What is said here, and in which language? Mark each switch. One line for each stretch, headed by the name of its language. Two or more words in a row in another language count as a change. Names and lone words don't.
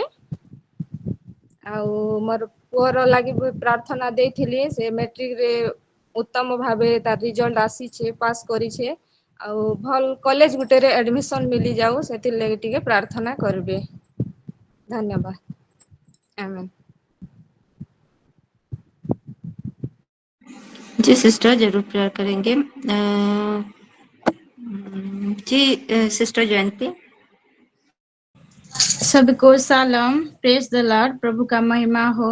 Odia: ଆଉ ମୋର ପୁଅର ଲାଗି ବି ପ୍ରାର୍ଥନା ଦେଇଥିଲି, ସେ ମେଟ୍ରିକରେ ଉତ୍ତମ ଭାବେ ତାର ରିଜଲ୍ଟ ଆସିଛେ, ପାସ୍ କରିଛେ। ଆଉ ଭଲ କଲେଜ ଗୁଟେରେ ଆଡମିସନ ମିଲିଯାଉ, ସେଥିଲାଗି ଟିକେ ପ୍ରାର୍ଥନା କରିବେ। ଧନ୍ୟବାଦ। ଆମେନ୍।
Hindi: जी सिस्टर जरूर प्रेयर करेंगे। जी सिस्टर जयंती। सबको सलाम,
English: praise the Lord.
Hindi: प्रभु का महिमा हो।